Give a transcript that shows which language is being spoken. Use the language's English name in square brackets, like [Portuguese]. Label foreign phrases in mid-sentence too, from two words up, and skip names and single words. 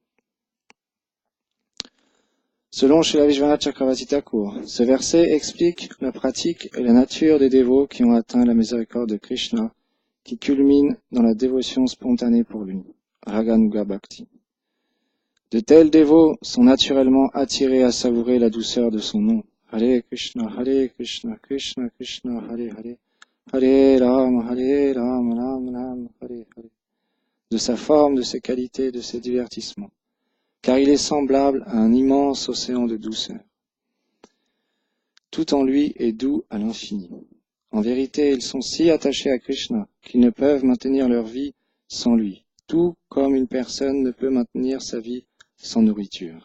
[French] Selon Srila Vishwanath Chakravarti Thakur, ce verset explique la pratique et la nature des dévots qui ont atteint la miséricorde de Krishna, qui culmine dans la dévotion spontanée pour lui, [Sanskrit] रागानुग भक्ति. [French] De tels dévots sont naturellement attirés à savourer la douceur de son nom, [Sanskrit] हरे कृष्ण कृष्ण कृष्ण हरे हरे हरे राम राम राम हरे हरे, [French] de sa forme, de ses qualités, de ses divertissements, car il est semblable à un immense océan de douceur. Tout en lui est doux à l'infini. En vérité, ils sont si attachés à Krishna qu'ils ne peuvent maintenir leur vie sans lui, tout comme une personne ne peut maintenir sa vie sans nourriture.